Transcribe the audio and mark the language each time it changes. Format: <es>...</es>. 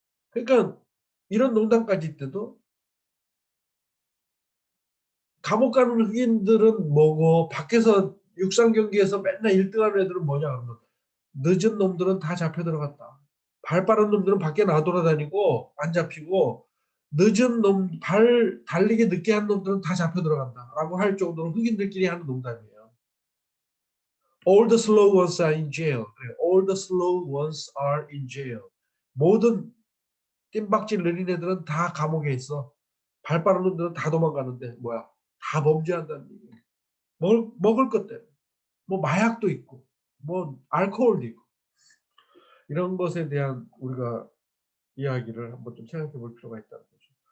<ko>그러니까 이런 농담까지 있대도 감옥 가는 흑인들은 뭐고 밖에서 육상 경기에서 맨날 1등하는 애들은 뭐냐 그러면 늦은 놈들은 다 잡혀 들어갔다. 발 빠른 놈들은 밖에 나돌아다니고 안 잡히고 늦은 놈, 발 달리기 늦게 한 놈들은 다 잡혀 들어간다라고 할 정도로 흑인들끼리 하는 농담이에요.</ko> <en>All the slow ones are in jail. All the slow ones are in jail.</en> <ko>모든 뜀박질 느린 애들은 다 감옥에 있어. 발 빠른 놈들은 다 도망가는데 뭐야? 다 범죄한다는 얘기예요. 먹을 것 때문에. 뭐 마약도 있고 뭐 알코올도 있고 이런 것에 대한 우리가 이야기를 한번 좀 생각해 볼 필요가 있다는 거죠.</ko>